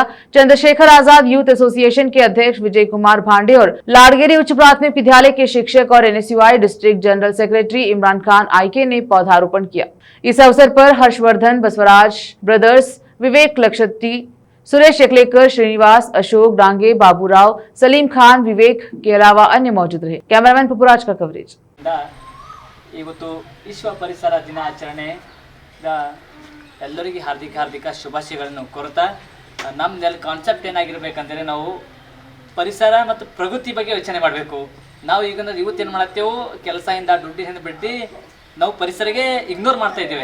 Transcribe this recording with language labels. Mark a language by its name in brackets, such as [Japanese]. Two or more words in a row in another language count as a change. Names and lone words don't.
[Hindi] चंद्रशेखर आजाद यूथ एसोसिएशन के अध्यक्ष विजय कुमार भांडे और लाडगेरी उच्च प्राथमिक विद्यालय के शिक्षक और एनएसयूआई [English] district general secretary [Hindi] इमरान खान आईके ने पौधारोपण किया। इस अवसर पर हर्षवर्धन, बसवराज ब्रदर्स, विवेक लक्षती, सुरेश यकलेकर, श्रीनिवास, अशोक डांगे, बाबूराव, सलीम खान, विवेक के अलावा अन्य मौजूद रहे। कैमरामैन पपुराज का कवरेज। [Kannada] ಇವತ್ತು ವಿಶ್ವ ಪರಿಸರ ದಿನಾಚರಣೆ ಎಲ್ಲರಿಗೂ ಹಾರ್ದಿಕ ಶುಭಾಶಯಗಳನ್ನು ಕೋರುತ್ತಾ ನಮ್ಮಲ್ಲಿ ಕಾನ್ಸೆಪ್ಟ್ ಏನಾಗಿರಬೇಕಂದ್ರೆ ನಾವು ಪರಿಸರ ಮತ್ತು ಪ್ರಕೃತಿ ಬಗ್ಗೆ ಯೋಚನೆ ಮಾಡಬೇಕು. ನಾವು ಈಗ ಇವತ್ತು ಏನು ಮಾಡ್ತೇವೆ, ಕೆಲಸದಿಂದ ದುಡ್ಡಿನಿಂದ ಬಿಟ್ಟು ನಾವು ಪರಿಸರಕ್ಕೆ ಇಗ್ನೋರ್ ಮಾಡ್ತಾ ಇದ್ದೇವೆ.